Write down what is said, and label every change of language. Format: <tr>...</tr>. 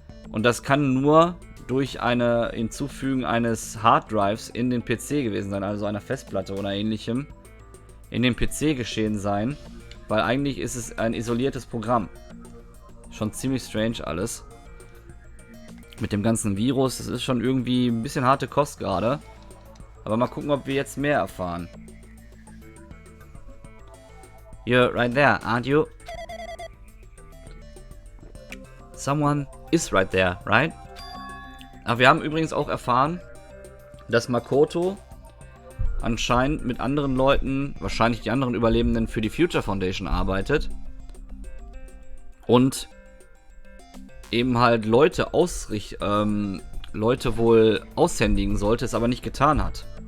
<de>Und das kann nur durch eine Hinzufügen eines Harddrives in den PC gewesen sein, also einer Festplatte oder ähnlichem, in den PC geschehen sein, weil eigentlich ist es ein isoliertes Programm. Schon ziemlich strange alles. Mit dem ganzen Virus, das ist schon irgendwie ein bisschen harte Kost gerade. Aber mal gucken, ob wir jetzt mehr erfahren.</de> <en>You're right there, aren't you? Someone is right there, right?</en> <de>Aber wir haben übrigens auch erfahren, dass Makoto anscheinend mit anderen Leuten, wahrscheinlich die anderen Überlebenden, für die Future Foundation arbeitet. Und eben halt Leute wohl aushändigen sollte, es aber nicht getan hat.</de>